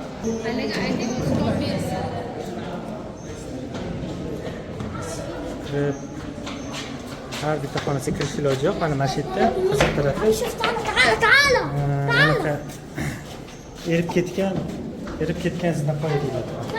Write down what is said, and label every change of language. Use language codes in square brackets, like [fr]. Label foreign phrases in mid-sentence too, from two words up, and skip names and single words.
[uz] Har bitta xonasiga kirish iloji yo'q. Mana masjidda pastki tarafi [ar] شوف تعال تعال [uz] bunaqa erib ketgan zinapoya deyiladi.